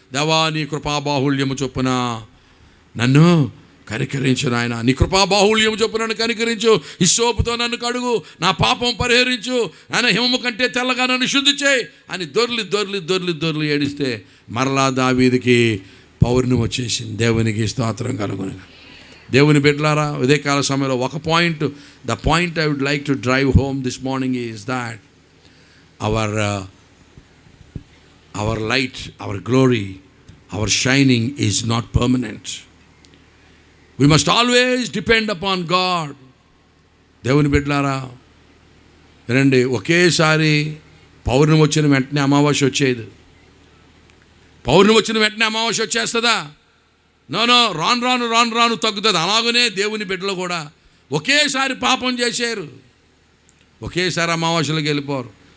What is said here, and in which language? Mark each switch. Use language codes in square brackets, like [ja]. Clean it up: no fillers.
[te] దేవా నీ కృపాబాహుళ్యము చొప్పున నన్ను కనికరించు నాయన, నీ కృపాబాహుళ్యము చొప్పున నన్ను కనికరించు, హిస్సోపుతో నన్ను కడుగు, నా పాపం పరిహరించు, ఆయన హిమము కంటే తెల్లగా నన్ను శుద్ధి చేయి అని దొర్లి ఏడిస్తే మరలా దావీదుకి పౌర్ణమి వచ్చేసింది. దేవునికి స్తోత్రం కలుగును. దేవుని బిడ్డలారా ఉదయకాల సమయంలో ఒక point, [en] The point I would like to drive home this morning is that our our light, our glory, our shining is not permanent. We must always depend upon God. [te] దేవుని బిడ్డలారా వినండి, ఒకేసారి పౌర్ణమి వచ్చిన వెంటనే అమావాస్య వచ్చేది. పౌర్ణమి వచ్చిన వెంటనే అమావాస్య వచ్చేస్తుందా? నో, రాను రాను తగ్గుతుంది. అలాగనే దేవుని బిడ్డలు కూడా ఒకేసారి పాపం చేశారు, ఒకేసారి అమావాస్యలోకి వెళ్ళిపోరు.